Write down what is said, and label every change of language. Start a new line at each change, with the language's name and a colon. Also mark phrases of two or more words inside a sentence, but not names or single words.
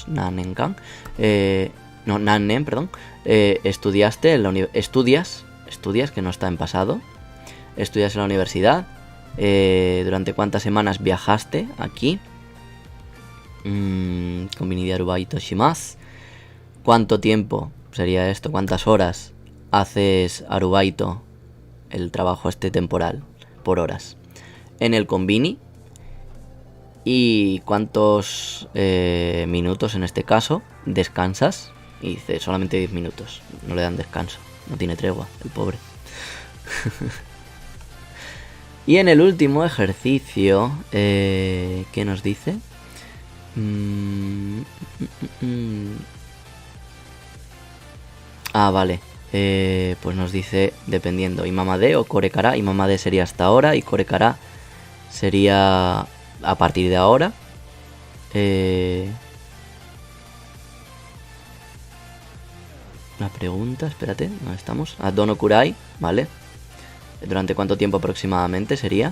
Spanish: Nanenkan. No, nanen, perdón. Estudiaste en la Estudias, que no está en pasado. Estudias en la universidad. ¿Durante cuántas semanas viajaste aquí?
Japanese: コンビニでアルバイトします.
Spanish: ¿Cuánto tiempo sería esto? ¿Cuántas horas haces arubaito? El trabajo este temporal, por horas. En el konbini. ¿Y cuántos minutos en este caso descansas? Y dice solamente 10 minutos. No le dan descanso. No tiene tregua, el pobre. Y en el último ejercicio, ¿qué nos dice? Ah, vale. Pues nos dice, dependiendo,
Japanese: 今まで o これから.
Spanish: Imamade sería hasta ahora y korekara sería a partir de ahora. La pregunta, espérate, ¿dónde estamos?
Japanese: どのくらい, ¿vale?
Spanish: ¿Durante cuánto tiempo aproximadamente sería?